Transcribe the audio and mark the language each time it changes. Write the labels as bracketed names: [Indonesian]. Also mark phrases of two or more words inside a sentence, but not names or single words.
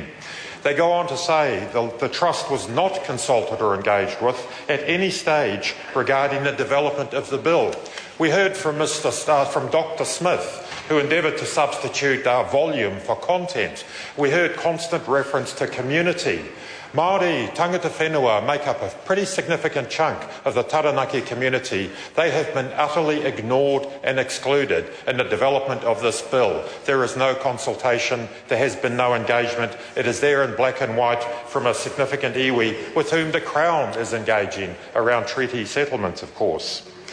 [English] They go on to say the Trust was not consulted or engaged with at any stage regarding the development of the bill. We heard from Dr. Smith, who endeavoured to substitute volume for content. We heard constant reference to community. Māori, [Māori] tangata whenua, [English] make up a pretty significant chunk of the Taranaki community. They have been utterly ignored and excluded in the development of this bill. There is no consultation, there has been no engagement. It is there in black and white from a significant iwi with whom the Crown is engaging around treaty settlements, of course.